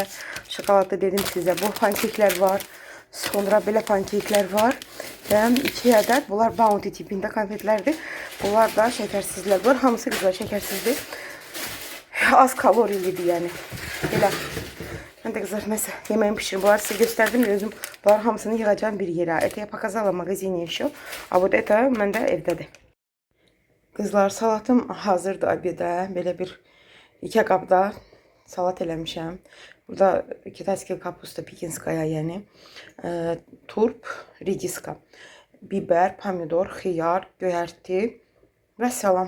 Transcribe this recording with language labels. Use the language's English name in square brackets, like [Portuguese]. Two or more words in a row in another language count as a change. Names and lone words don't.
[Azerbaijani] Şokoladlı dedim sizə, bu pankeklər var. Sonra belə pankeklər var. Və 2 ədəd, bunlar Bounty tipində konfetlərdir. Bunlar da şəkərsizlər var. Hamısı güzel şəkərsizdir. Az kalorilidir yəni. Belə. Mən də qızlar nəsə yeməyimi pişirim. Bunları sizə göstərdim. Özüm bunların hamısını yığacağım bir yerə. [Russian] Это я показала в магазине еще. А вот это [Azerbaijani] məndə evdədir. Qızlar, salatım hazırdır abedə. Belə bir 2 qabda salat eləmişəm. Burada [Russian] китайски капуста пекинская, [Azerbaijani] yəni turp, rediska, biber, pomidor, xiyar, göyərti və salam.